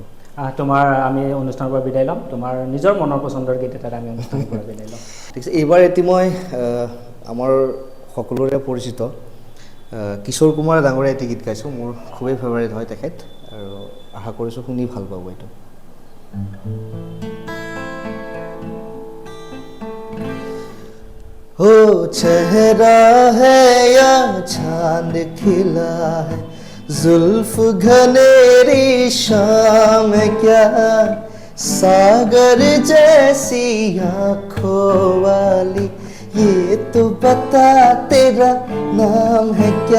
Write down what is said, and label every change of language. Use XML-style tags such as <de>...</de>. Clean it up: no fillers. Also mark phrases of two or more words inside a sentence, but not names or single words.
<as>তোমাৰ আমি অনুষ্ঠানৰ পৰা বিদায় ল'ম। তোমাৰ নিজৰ মনৰ পচন্দৰ গীত এটাত আমি অনুষ্ঠানৰ পৰা বিদায় ল'ম। ঠিক আছে, এইবাৰ এটি মই আমাৰ সকলোৰে পৰিচিত কিশোৰ কুমাৰ ডাঙৰীয়া এটি গীত গাইছোঁ। মোৰ খুবেই ফেভাৰিট হয় তেখেত, আৰু আশা কৰিছোঁ শুনি ভাল পাব এইটো।</as> <hi>हो चेहरा है या चांद खिला है, जुल्फ घनेरी शाम क्या, सागर जैसी आँखों वाली, ये तो बता तेरा नाम है क्या।</hi>